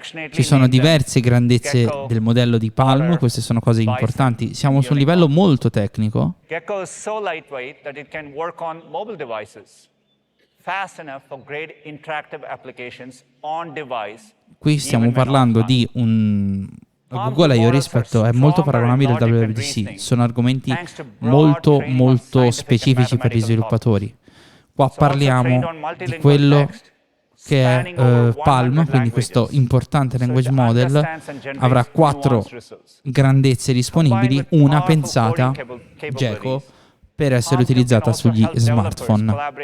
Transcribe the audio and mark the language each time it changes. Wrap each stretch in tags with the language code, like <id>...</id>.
<it>Ci sono diverse grandezze del modello di Palm, queste sono cose importanti. Siamo su un livello molto tecnico.</it> <en>Gecko is so lightweight that it can work on mobile devices, fast enough for great interactive applications on device.</en> <it>Qui stiamo parlando di un Google I/O rispetto è molto paragonabile al WWDC, sono argomenti molto specifici per gli sviluppatori. Qua parliamo di quello che è Palm, quindi questo importante language model avrà 4 grandezze disponibili, una pensata, Gecko, per essere utilizzata sugli smartphone.</it>